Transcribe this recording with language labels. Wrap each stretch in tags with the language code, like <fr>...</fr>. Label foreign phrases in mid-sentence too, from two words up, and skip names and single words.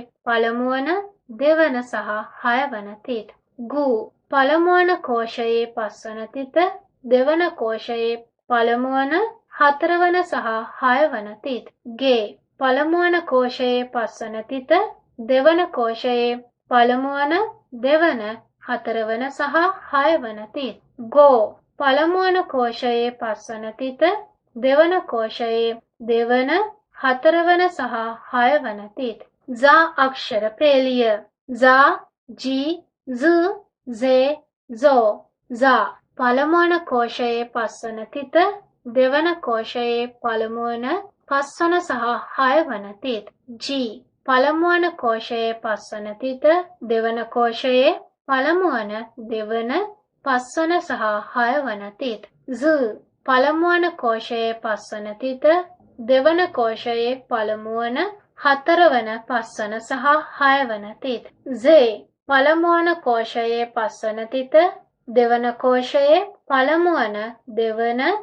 <si>පළමුවන දෙවන සහ 6 වන තිත් ගූ පළමුවන කෝෂයේ පස්වන තිත දෙවන කෝෂයේ පළමුවන 4 වන සහ 6 වන තිත් ගේ පළමුවන කෝෂයේ පස්වන තිත දෙවන කෝෂයේ පළමුවන දෙවන 4 වන සහ 6 වන තිත් ගෝ පළමුවන කෝෂයේ පස්වන තිත දෙවන කෝෂයේ දෙවන 4 වන සහ 6 වන තිත් za අක්ෂර පේලිය za, ji, z, ze, zo za පළමුවන කෝෂයේ පස්වන තිත දෙවන කෝෂයේ පළමුවන පස්වන සහ 6 වන තිත් ji පළමුවන කෝෂයේ පස්වන තිත දෙවන කෝෂයේ පළමුවන දෙවන පස්වන සහ 6 වන තිත් z පළමුවන කෝෂයේ පස්වන තිත දෙවන කෝෂයේ පළමුවන 4 වන පස්වන සහ 6 වන තිත් ze පළමුවන කෝෂයේ පස්වන තිත දෙවන කෝෂයේ පළමුවන දෙවන</si>